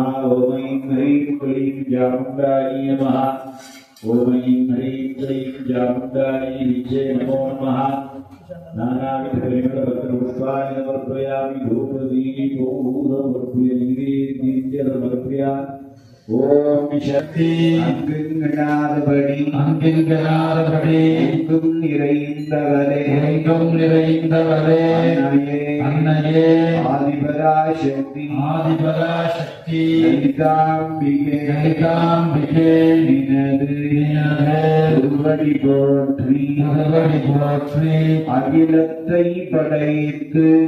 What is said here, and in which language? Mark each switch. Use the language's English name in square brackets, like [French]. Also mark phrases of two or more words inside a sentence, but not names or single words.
[Sanskrit] ॐ ऐं ह्रीं क्लीं चामुण्डायै नमः। ॐ ऐं ह्रीं क्लीं चामुण्डायै विद्ये नमो नमः। नानाविधपरिमलपत्रपुष्पाणि समर्पयामि। धूपदीपोदमर्पयामि। ओम शक्ति [Tamil] அங்கிங்கனாதபடி எங்கும் நிறைந்தவரே அன்னையே ஆதிபராசக்தி லலிதாம்பிகே நினது திருவடி போற்றி அகிலத்தை படைத்து